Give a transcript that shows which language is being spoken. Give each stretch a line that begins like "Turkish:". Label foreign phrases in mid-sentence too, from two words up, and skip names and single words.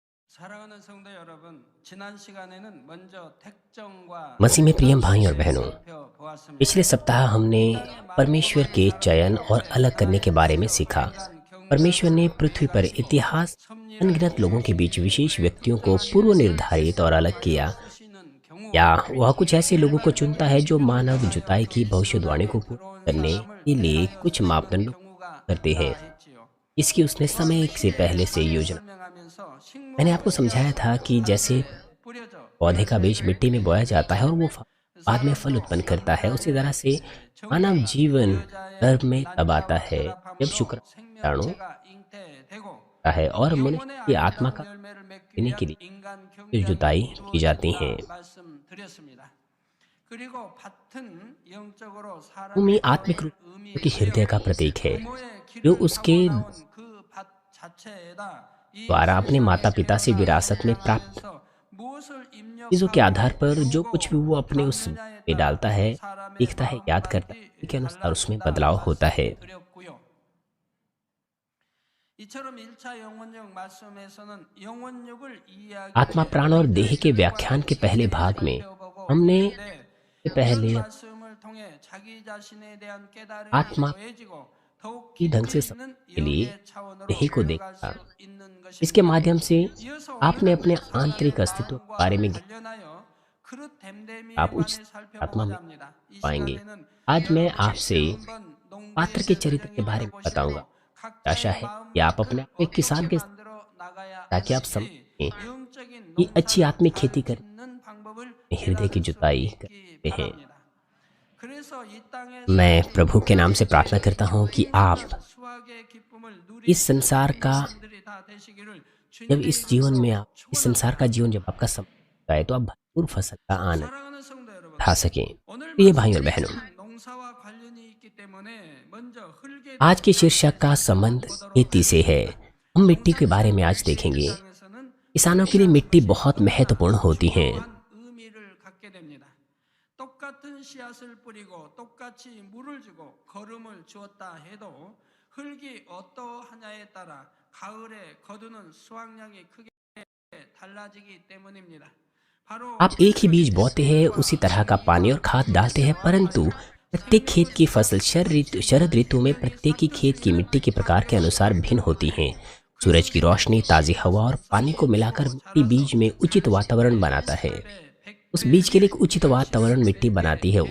Korean: 사랑하는 성도 여러분, 지난 시간에는 먼저 택정과
Hindi: मसीह में प्रिय भाई और
Korean: 응답을
Hindi: बहनों,
Korean: 살펴보았습니다.
Hindi: पिछले सप्ताह हमने
Korean: 땅에
Hindi: परमेश्वर के
Korean: 많은
Hindi: चयन
Korean: 사람들이
Hindi: और अलग करने के बारे में
Korean: 하나님께서
Hindi: सीखा।
Korean: 귀한
Hindi: परमेश्वर ने
Korean: 경륜자들로
Hindi: पृथ्वी पर
Korean: 택하시고
Hindi: इतिहास
Korean: 섭리를
Hindi: अनगिनत लोगों के बीच विशेष व्यक्तियों को
Korean: 특정한
Hindi: पूर्व
Korean: 것을
Hindi: निर्धारित और अलग
Korean: 계획하여
Hindi: किया।
Korean: 쓰시는
Hindi: या
Korean: 경우
Hindi: वह कुछ ऐसे लोगों को चुनता है जो
Korean: 일반적으로
Hindi: मानव जुताई
Korean: 인하여
Hindi: की भविष्यवाणी को
Korean: 신앙에
Hindi: पूर्ण
Korean: 들어온
Hindi: करने
Korean: 사람을
Hindi: के लिए
Korean: 택하여
Hindi: कुछ
Korean: 세우는
Hindi: मापदंड
Korean: 경우가
Hindi: करते
Korean: 있다
Hindi: हैं।
Korean: 했지요.
Hindi: इसकी उसने
Korean: 또한
Hindi: समय से
Korean: 이때
Hindi: पहले से
Korean: 전에
Hindi: योजना।
Korean: 설명하면서
Hindi: मैंने
Korean: 식물의
Hindi: आपको समझाया था
Korean: 씨앗은
Hindi: कि जैसे
Korean: 땅에 뿌려져
Hindi: पौधे का बीज
Korean: 열매를
Hindi: मिट्टी में बोया
Korean: 맺는
Hindi: जाता है और
Korean: 것처럼
Hindi: वो बाद में फल
Korean: 사람도
Hindi: उत्पन्न करता है, उसी तरह
Korean: 하나님의
Hindi: से मानव
Korean: 정의가
Hindi: जीवन
Korean: 여자의
Hindi: गर्भ में तब आता
Korean: 난자와
Hindi: है जब
Korean: 결합함으로
Hindi: शुक्राणु
Korean: 생명체가 잉태되고
Hindi: होता है और मनुष्य
Korean: 영혼의
Hindi: की आत्मा का
Korean: 아름다운 열매를 맺기
Hindi: देने के
Korean: 위한
Hindi: लिए
Korean: 인간
Hindi: फिर
Korean: 경작이
Hindi: जुताई की जाती है।
Korean: 이루어진다 말씀드렸습니다. 그리고 밭은 영적으로
Hindi: भूमि
Korean: 사람의
Hindi: आत्मिक रूप
Korean: 영혼을
Hindi: से उसके हृदय का
Korean: 의미하여
Hindi: प्रतीक है,
Korean: 부모의
Hindi: जो
Korean: 길을
Hindi: उसके
Korean: 타고 나온 그 밭 자체에다 이
Hindi: द्वारा अपने माता
Korean: 세상에
Hindi: पिता से
Korean: 태어나
Hindi: विरासत में प्राप्त
Korean: 성장하면서 무엇을
Hindi: चीज़ों के आधार
Korean: 입력하고
Hindi: पर जो कुछ भी
Korean: 두고
Hindi: वो अपने उस
Korean: 담느냐에
Hindi: में डालता
Korean: 따라
Hindi: है,
Korean: 사람의
Hindi: सीखता है, याद करता है,
Korean: 마음밭이
Hindi: उसी के अनुसार उसमें
Korean: 달라진다
Hindi: बदलाव होता है।
Korean: 말씀드렸고요. 이처럼 1차 영혼력 말씀에서는 영혼력을 이해하기
Hindi: आत्मा,
Korean: 위해
Hindi: प्राण और देह के
Korean: 신과
Hindi: व्याख्यान के पहले
Korean: 지식을
Hindi: भाग में
Korean: 살펴보고
Hindi: हमने
Korean: 있는데
Hindi: पहले
Korean: 이런 말씀을 통해 자기 자신에 대한 깨달음이
Hindi: आत्मा
Korean: 더해지고 더욱
Hindi: की ढंग
Korean: 깊이
Hindi: से समझने
Korean: 있는
Hindi: के लिए
Korean: 영의 차원으로
Hindi: देह को
Korean: 들어갈
Hindi: देखा।
Korean: 수 있는
Hindi: इसके
Korean: 것입니다.
Hindi: माध्यम से
Korean: 이어서
Hindi: आपने
Korean: 오늘은
Hindi: अपने
Korean: 사람의
Hindi: आंतरिक अस्तित्व के बारे
Korean: 마음과
Hindi: में
Korean: 관련하여 그릇 댐댐이에
Hindi: आप उच्च
Korean: 관해
Hindi: आत्मा में
Korean: 살펴보고자 합니다. 이
Hindi: पाएंगे।
Korean: 시간에는
Hindi: आज मैं
Korean: 여러분이
Hindi: आपसे
Korean: 한번
Hindi: पात्र
Korean: 농부의
Hindi: के चरित्र के
Korean: 세상에
Hindi: बारे में बताऊंगा।
Korean: 들어보시고
Hindi: आशा
Korean: 각자의
Hindi: है कि आप अपने
Korean: 마음밭을
Hindi: आप को एक किसान
Korean: 어떻게
Hindi: के
Korean: 만들어 나가야
Hindi: ताकि आप
Korean: 하는지
Hindi: समझें
Korean: 영적인
Hindi: कि अच्छी
Korean: 농사를
Hindi: आत्मिक
Korean: 잘
Hindi: खेती कर
Korean: 짓는 방법을
Hindi: हृदय की
Korean: 깨달을 수
Hindi: जुताई
Korean: 있기
Hindi: करते हैं।
Korean: 바랍니다. 그래서 이 땅에
Hindi: मैं
Korean: 사는
Hindi: प्रभु के नाम से प्रार्थना
Korean: 여러분이
Hindi: करता हूँ कि आप
Korean: 진정한 수확의 기쁨을
Hindi: इस
Korean: 누리는
Hindi: संसार का
Korean: 인생들이 다 되시기를
Hindi: जब
Korean: 주님의
Hindi: इस जीवन में
Korean: 이름으로
Hindi: आप इस संसार का
Korean: 축원합니다.
Hindi: जीवन जब आपका समय होता है तो आप भरपूर फसल का आनंद
Korean: 사랑하는 성도 여러분,
Hindi: उठा सकें।
Korean: 오늘
Hindi: प्रिय भाई और बहनों,
Korean: 말씀은 농사와 관련이 있기 때문에 먼저 흙에
Hindi: आज के
Korean: 대해서
Hindi: शीर्षक का संबंध खेती से है। हम मिट्टी के बारे में आज देखेंगे।
Korean: 땅에서는
Hindi: किसानों के लिए मिट्टी बहुत महत्वपूर्ण होती है।
Korean: 중요한 의미를 갖게 됩니다. 똑같은 씨앗을 뿌리고 똑같이 물을 주고 거름을 주었다 해도 흙이 어떠하냐에 따라 가을에 거두는 수확량이 크게 달라지기 때문입니다. 바로
Hindi: आप एक ही बीज बोते हैं, उसी तरह का पानी और खाद डालते हैं, परंतु प्रत्येक खेत की फसल शरद ऋतु में प्रत्येक की खेत की मिट्टी के प्रकार के अनुसार भिन्न होती हैं। सूरज की रोशनी, ताज़ी हवा और पानी को मिलाकर मिट्टी बीज में उचित वातावरण बनाता है। उस बीज के लिए एक उचित वातावरण मिट्टी बनाती है।